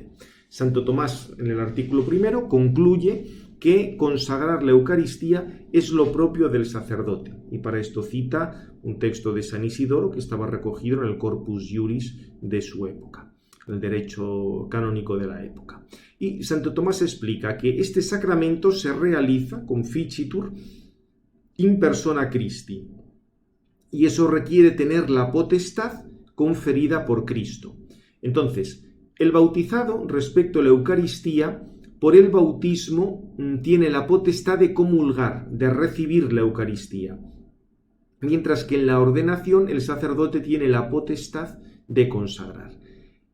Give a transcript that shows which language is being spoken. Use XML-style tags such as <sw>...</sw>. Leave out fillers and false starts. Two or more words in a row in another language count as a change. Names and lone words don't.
<es>Santo Tomás, en el artículo primero, concluye que consagrar la Eucaristía es lo propio del sacerdote. Y para esto cita un texto de San Isidoro que estaba recogido en el Corpus Juris de su época, el derecho canónico de la época. Y Santo Tomás explica que este sacramento se realiza</es> <la>con ficitur in persona Christi,</la> <es>y eso requiere tener la potestad conferida por Cristo. Entonces, el bautizado, respecto a la Eucaristía, por el bautismo tiene la potestad de comulgar, de recibir la Eucaristía, mientras que en la ordenación el sacerdote tiene la potestad de consagrar.</es>